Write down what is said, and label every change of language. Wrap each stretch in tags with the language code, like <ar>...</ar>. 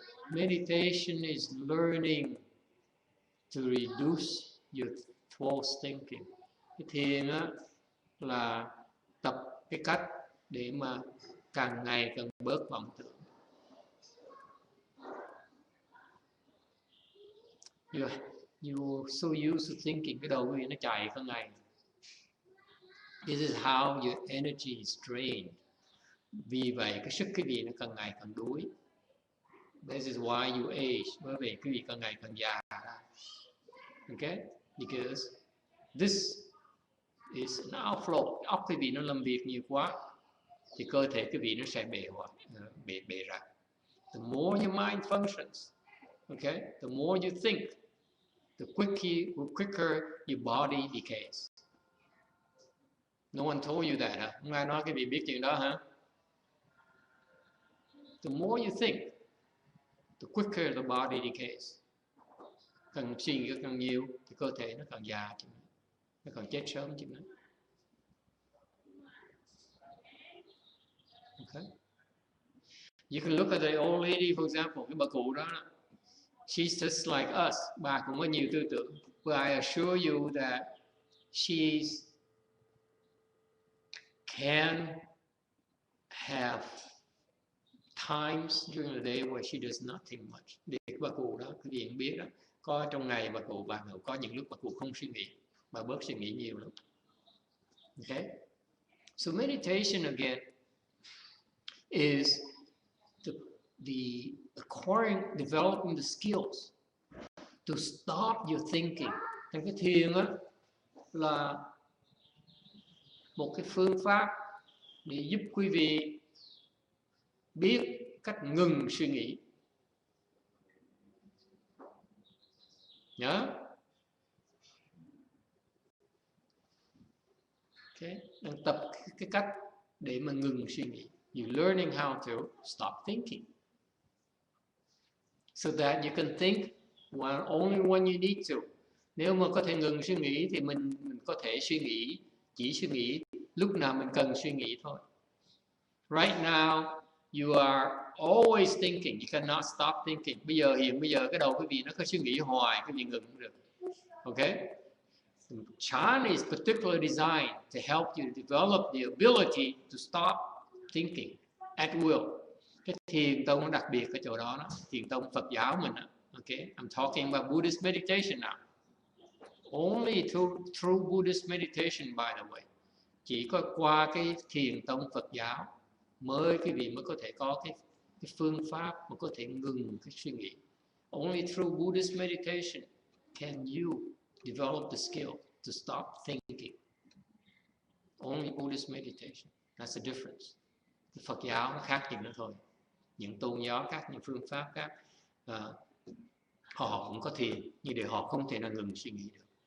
<en>meditation is learning to reduce your false thinking.</en> <vi>Cái thiền á, là tập cái cách để mà càng ngày càng bớt vọng tưởng.</vi> <en>You so used to thinking,</en> <vi>cái đầu quý vị nó chạy cả ngày.</vi> <en>This is how your energy is drained.</en> <vi>Vì vậy cái sức quý vị nó càng ngày càng đuối.</vi> <en>This is why you age.</en> <vi>Bởi vì quý vị càng ngày càng già ra.</vi> <en>Okay? Because this is an outflow.</en> <vi>Óc quý vị nó làm việc nhiều quá thì cơ thể quý vị nó sẽ bể ra.</vi> <en>The more your mind functions, okay, the more you think, the quicker your body decays. No one told you that, huh?</en> <vi>Không ai nói quý vị biết chuyện đó hả?</vi> <en>The more you think, the quicker the body decays.</en> <vi>Càng suy nghĩ càng nhiều thì cơ thể nó càng già, nó càng chết sớm chứ nữa.</vi> <en>Okay. You can look at the old lady, for example,</en> <vi>cái bà cụ đó,</vi> <en>she's just like us.</en> <vi>Bà cũng có nhiều tư tưởng.</vi> <en>But I assure you that she can have times during the day where she does nothing much.</en> <vi>Để bà cụ đó, quý vị biết đó, có trong ngày bà cụ có những lúc bà cụ không suy nghĩ, bà bớt suy nghĩ nhiều lắm.</vi> <en>Okay? So meditation again is the acquiring, developing the skills to stop your thinking.</en> <vi>Thành cái thiền á là một cái phương pháp để giúp quý vị biết cách ngừng suy nghĩ. Nhớ. Okay. Đang tập cái cách để mà ngừng suy nghĩ.</vi> <en>You're learning how to stop thinking, so that you can think only when you need to.</en> <vi>Nếu mà có thể ngừng suy nghĩ thì mình có thể chỉ suy nghĩ lúc nào mình cần suy nghĩ thôi.</vi> <en>Right now you are always thinking, you cannot stop thinking.</en> <vi>Bây giờ cái đầu quý vị nó cứ suy nghĩ hoài, quý vị ngừng không được.</vi> <en>Okay? Chan is particularly designed to help you develop the ability to stop thinking at will.</en> <vi>Cái thiền tông nó đặc biệt ở chỗ đó, thiền tông Phật giáo mình đó.</vi> <en>Okay, I'm talking about Buddhist meditation now. Only through Buddhist meditation, by the way.</en> <vi>Chỉ có qua cái thiền tông Phật giáo quý vị mới có thể có cái phương pháp mà có thể ngừng cái suy nghĩ.</vi> <en>Only through Buddhist meditation can you develop the skill to stop thinking. Only Buddhist meditation. That's the difference.</en> <vi>Cái Phật giáo nó khác gì nữa thôi. Những tôn giáo khác, những phương pháp khác, họ cũng có thiền, nhưng để họ không thể nào ngừng suy nghĩ được.</vi>